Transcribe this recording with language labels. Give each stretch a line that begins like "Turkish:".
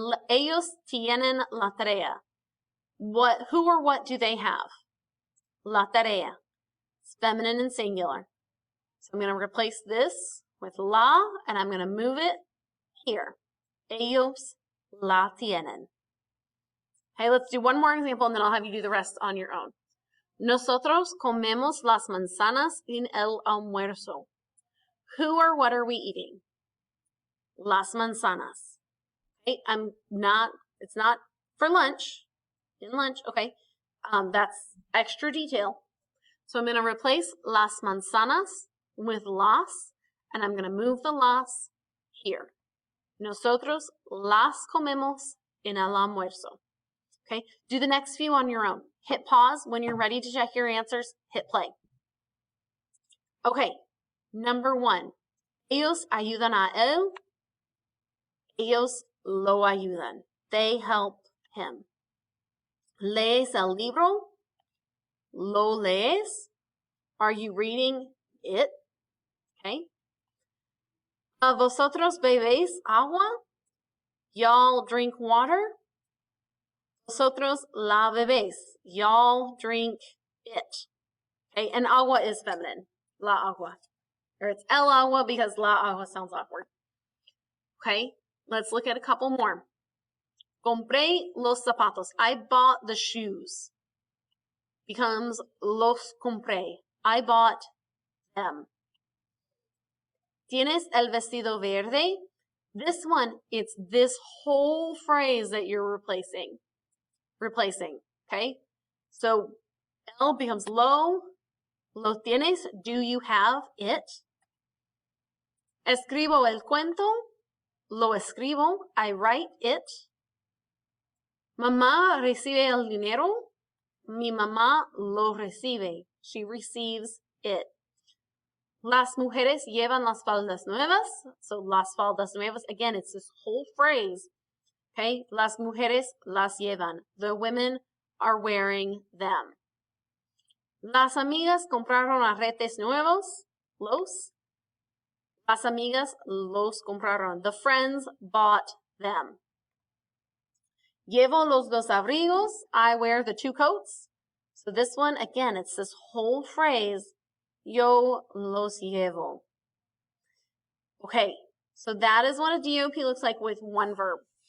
Spanish: Ellos tienen la tarea.
English: Who or what do they have?
Spanish: La tarea.
English: It's feminine and singular. So I'm going to replace this with la, and I'm going to move it here.
Spanish: Ellos la tienen.
English: Okay, let's do one more example, and then I'll have you do the rest on your own.
Spanish: Nosotros comemos las manzanas en el almuerzo.
English: Who or what are we eating?
Spanish: Las manzanas.
English: Okay, it's not for lunch. In lunch, okay. That's extra detail. So I'm going to replace las manzanas with las, and I'm going to move the las here.
Spanish: Nosotros las comemos en el almuerzo.
English: Okay, do the next few on your own. Hit pause when you're ready to check your answers. Hit play. Okay, number 1.
Spanish: Ellos ayudan a él. Ellos lo ayudan.
English: They help him.
Spanish: ¿Lees el libro? ¿Lo lees?
English: Are you reading it? Okay.
Spanish: ¿Vosotros bebéis agua?
English: Y'all drink water?
Spanish: Vosotros la bebéis.
English: Y'all drink it. Okay, and agua is feminine.
Spanish: La agua.
English: Or it's el agua because la agua sounds awkward. Okay, let's look at a couple more.
Spanish: Compré los zapatos.
English: I bought the shoes. Becomes
Spanish: los compré.
English: I bought them.
Spanish: ¿Tienes el vestido verde?
English: This one, it's this whole phrase that you're replacing. Okay? So, el becomes lo.
Spanish: Lo tienes?
English: Do you have it?
Spanish: Escribo el cuento. Lo escribo.
English: I write it.
Spanish: Mamá recibe el dinero. Mi mamá lo recibe.
English: She receives it.
Spanish: Las mujeres llevan las faldas nuevas. So, las faldas nuevas.
English: Again, it's this whole phrase. Okay?
Spanish: Las mujeres las llevan.
English: The women are wearing them.
Spanish: Las amigas compraron aretes nuevos. Los. Las amigas los compraron.
English: The friends bought them.
Spanish: Llevo los dos abrigos.
English: I wear the two coats. So this one, again, it's this whole phrase.
Spanish: Yo los llevo.
English: Okay, so that is what a DOP looks like with one verb.